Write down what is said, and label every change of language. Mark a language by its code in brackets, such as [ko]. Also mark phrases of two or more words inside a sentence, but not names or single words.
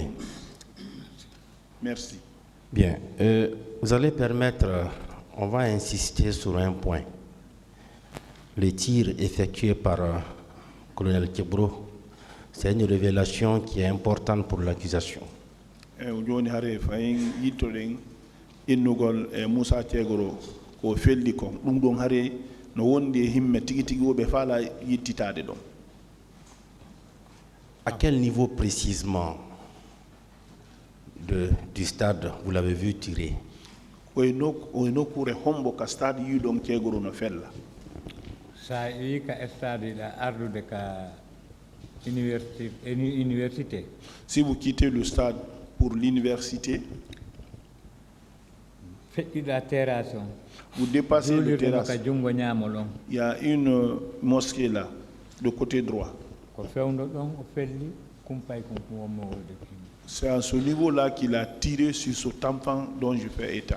[fr] Merci. Bien, vous allez permettre, on va insister sur un point. Les tirs effectués par colonel Kebro, c'est une révélation qui est importante pour l'accusation. [ff] Joni hare fayin yittoɗen innugol e Moussa Kegoro ko felli kon ɗum ɗon hare no wondi e himme tigi tigi woɓe faala yittitade ɗon. [fr] À quel niveau précisément du stade vous l'avez vu tirer? [ff] Oye nokkure hombo ka stade yiɗon Kegoro no fella. Sa wi ka stade ɗa ardude ka université. [fr] Si vous quittez le stade pour l'université, vous dépassez le terrasse. Il y a une mosquée là, de côté droit. C'est à ce niveau-là qu'il a tiré sur cet enfant dont je fais état.